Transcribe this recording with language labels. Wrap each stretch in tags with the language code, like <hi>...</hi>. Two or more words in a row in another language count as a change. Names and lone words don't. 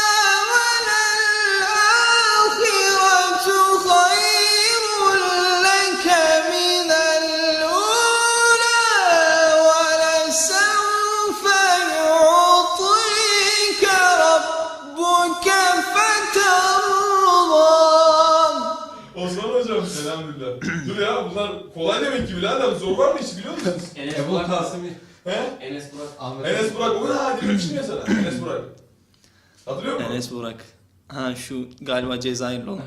<ar>وَلَلْآخِرَةُ خَيْرٌ لَّكَ مِنَ الْأُولَىٰ وَلَسَوْفَ يُعْطِيكَ رَبُّكَ فَتَرْضَىٰ.</ar> <tr>Osman hocam elhamdülillah. Dur ya bunlar kolay demek ki birader. Zor var mı hiç biliyor musunuz? Enes Ebu Burak. Kasım'ı He? Enes Burak. Ahmet Enes Burak. O da demiştim ya sana. Enes Burak. Hatırlıyor musun? Enes Burak. Ha şu galiba Cezayirli olan.</tr>